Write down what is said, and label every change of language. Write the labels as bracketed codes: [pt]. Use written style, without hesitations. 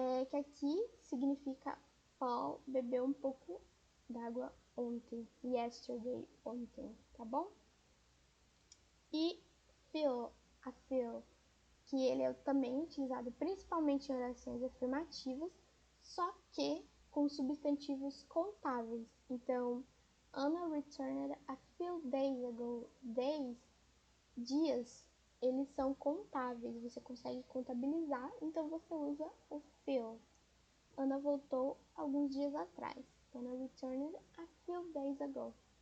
[pt] Que aqui significa Paul bebeu um pouco d'água ontem, yesterday, ontem, tá bom? E fill, a fill, que ele é também utilizado principalmente em orações afirmativas, só que com substantivos contáveis. [en] Então, Anna returned a few days ago. [pt] Days, dias, eles são contáveis, você consegue contabilizar, então você usa o few. Ana voltou alguns dias atrás. [en] Anna returned a few days ago.